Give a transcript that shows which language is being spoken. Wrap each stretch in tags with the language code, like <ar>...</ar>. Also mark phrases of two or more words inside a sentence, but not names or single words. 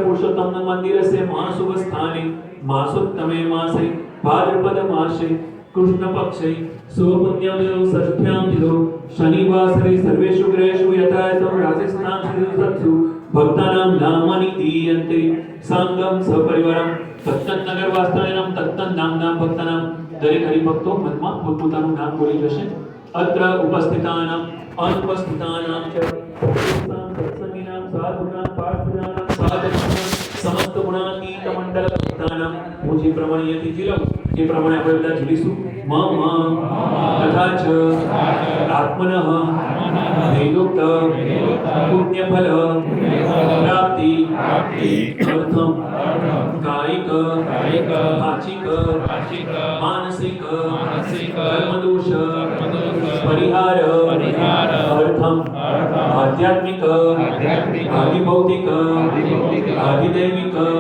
<sa>पुरुषोत्तम मंदिरस्य महाशुभ स्थाने मासोत्तमे मासे भाद्रपद मासे कृष्ण पक्षे सुपुण्यं षष्ठ्यां तिथौ शनिवासरे सर्वेषु गृहेषु यथायथं राजस्थान श्रीसत्सु भक्तानां नामानि दीयन्ते संगम सपरिवारं तत्तनगर वास्तव्यं तत्तन्नामनां भक्तानां</sa> <gu>દરેક હરિભક્તો મનમાં પોતપોતાનું નામ બોલી જશે.</gu> <sa>अत्र उपस्थितानाम अनुपस्थितानाम च सत्संगीनाम साधुनाम पार्थिनाम साधनानाम समस्त</sa> <gu>ગુણાતીત મંડળ ભક્તાનામ હું જે પ્રમાણે અહીંયાથી જીલું જે પ્રમાણે આપણે બધા જીવીશું</gu> <sa>मम तथा च आत्मनः वेदोक्त पुण्यफल प्राप्ति अर्थम कायिक वाचिक मानसिक कर्मदोष परिहार अर्थम आध्यात्मिक आधिभौतिक आधिदैविक</sa>